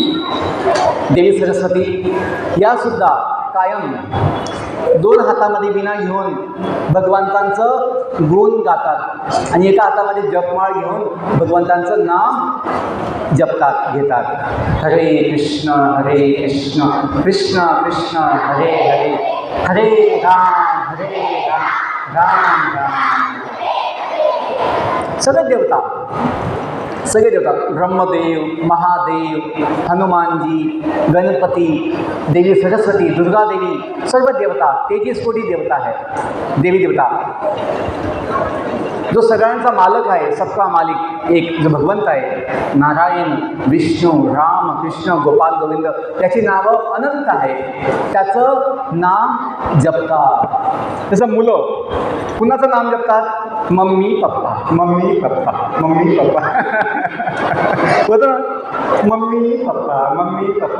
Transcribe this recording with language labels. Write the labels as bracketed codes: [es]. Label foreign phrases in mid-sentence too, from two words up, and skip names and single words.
[mr] देवी सरस्वती यासुद्धा कायम दोन हातामध्ये वीणा घेऊन भगवंतांचं गुण गातात आणि एका हातामध्ये जपमाळ घेऊन भगवंतांचं नाम जपतात, घेतात. [sa] हरे कृष्ण कृष्ण कृष्ण हरे हरे, हरे राम राम राम. [mr] सगळे देवता ब्रह्मदेव, महादेव, हनुमानजी, गणपती, देवी सरस्वती, दुर्गा देवी, सर्व देवता 33 कोटी देवता आहेत. देवी देवता जो सगळ्यांचा मालक आहे, [hi] सबका मालिक एक [mr] जो भगवंत आहे, नारायण, विष्णू, राम, कृष्ण, गोपाल, गोविंद, त्याची नावं अनंत आहे. त्याचं नाम जपतात. जसं मुलं कुणाचं नाम जपतात? मम्मी पप्पा, मम्मी पप्पा, मम्मी पप्पा. होतं ना, मम्मी पप्पा, मम्मी पप्पा.